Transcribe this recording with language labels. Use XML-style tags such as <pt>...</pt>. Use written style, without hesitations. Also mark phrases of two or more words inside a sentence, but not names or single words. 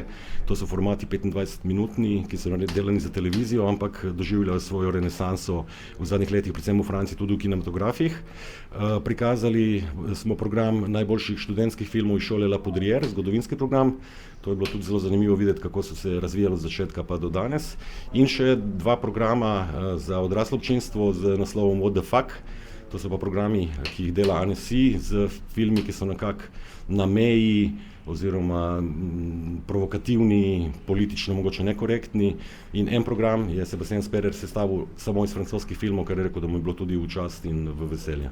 <sl>To so formati 25-minutni, ki so delani za televizijo, ampak doživljajo svojo renesanso v zadnjih letih, predvsem v Franciji, tudi v kinematografih. Prikazali smo program najboljših študentskih filmov iz šole La Poudrière, zgodovinski program. To je bilo tudi zelo zanimivo videti, kako so se razvijali od začetka pa do danes. In še 2 programa za odraslo občinstvo z naslovom What the fuck. To so pa programi, ki jih dela Annecy, z filmi, ki so nekako na meji oziroma provokativni, politično mogoče nekorektni. In en program je Sebastian Sperer sestavil samo iz francoskih filmov, kar je rekel, da mu je bilo tudi v čast in v veselje.</sl>